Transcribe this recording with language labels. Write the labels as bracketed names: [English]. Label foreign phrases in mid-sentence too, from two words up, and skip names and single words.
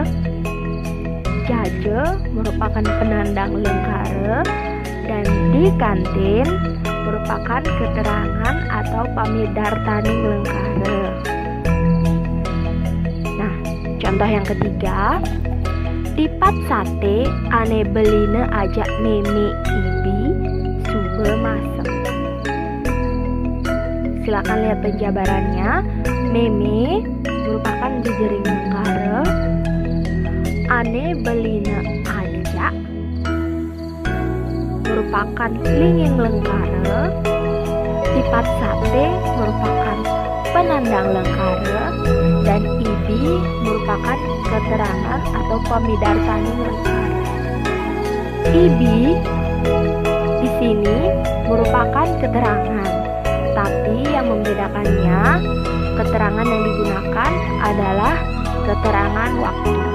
[Indonesian] Jaje merupakan [Balinese] penandang lengkara. [Indonesian] Dan di kantin merupakan keterangan atau [Balinese] pamidartaning lengkara. [Indonesian] Nah, contoh yang ketiga, [Balinese] tipat sate ane beline ajak meme ibi sube masem. [Indonesian] Silakan lihat penjabarannya. Meme merupakan [Balinese] jejering lengkara. Ane beline ajak [Indonesian] merupakan [Balinese] linging lengkara. [Indonesian] Tipat sate merupakan [Balinese] penandang lengkara. [Indonesian] Dan ibi IBI merupakan keterangan atau pamidartani lengkap. IBI di sini merupakan keterangan, tapi yang membedakannya keterangan yang digunakan adalah keterangan waktu.